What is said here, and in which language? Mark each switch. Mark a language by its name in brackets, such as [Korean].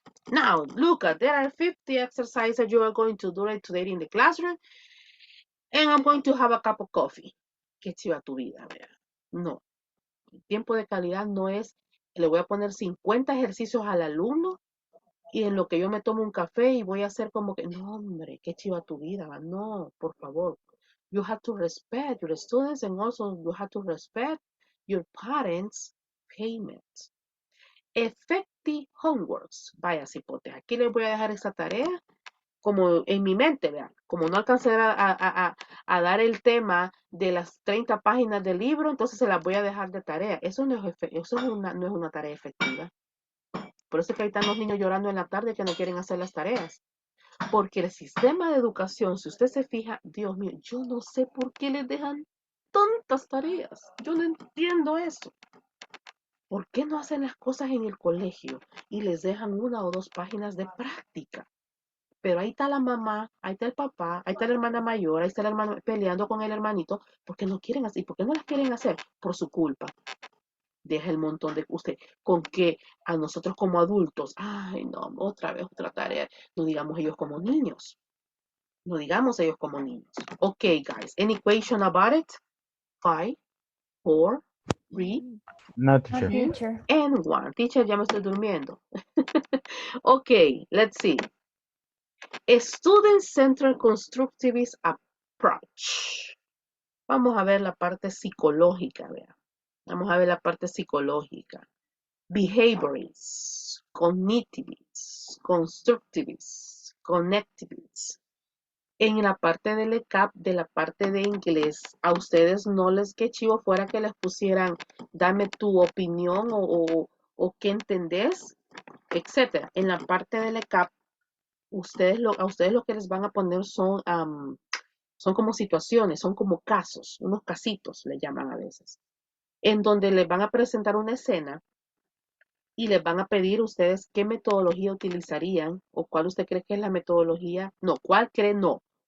[English] Now, look at, there are 50 exercises you are going to do it today in the classroom, and I'm going to have a cup of coffee. [Spanish] ¿Qué chiva tu vida, vea? No. El tiempo de calidad no es, le voy a poner 50 ejercicios al alumno y en lo que yo me tomo un café y voy a hacer como que, no, hombre, qué chiva tu vida, va. No, por favor. [English] You have to respect your students and also you have to respect your parents' payment. Effective homeworks. [Spanish] Vaya cipote, aquí les voy a dejar esta tarea como en mi mente, vean, como no alcancé a dar el tema de las 30 páginas del libro, entonces se las voy a dejar de tarea. Eso no es una tarea efectiva. Por eso es que ahí están los niños llorando en la tarde que no quieren hacer las tareas. Porque el sistema de educación, si usted se fija, Dios mío, yo no sé por qué les dejan tantas tareas. Yo no entiendo eso. ¿Por qué no hacen las cosas en el colegio y les dejan 1 o 2 páginas de práctica? Pero ahí está la mamá, ahí está el papá, ahí está la hermana mayor, ahí está el hermano peleando con el hermanito, porque no quieren hacer. ¿Y por qué no las quieren hacer? Por su culpa. Deja el montón de usted con que a nosotros como adultos, ay no, otra vez otra tarea. No digamos ellos como niños. No digamos ellos como niños. [English] Okay, guys, any question about it? 5, 4, 3, No, No, teacher. teacher. and 1. Teacher, [Spanish] ya me estoy durmiendo. [English] Okay, let's see. Student-Centered Constructivist Approach. [Spanish] Vamos a ver la parte psicológica, vean. Vamos a ver la parte psicológica. [English] Behaviorists, cognitivists, constructivists, connectivists. [Spanish] En la parte del ECAP, de la parte de inglés, a ustedes no les que chivo fuera que les pusieran, dame tu opinión o qué entendés, etcétera. En la parte del ECAP, a ustedes lo que les van a poner son como situaciones, son como casos, unos casitos le llaman a veces, en donde les van a presentar una escena y les van a pedir ustedes qué metodología utilizarían o cuál usted cree que es la metodología. No, ¿cuál cree? No.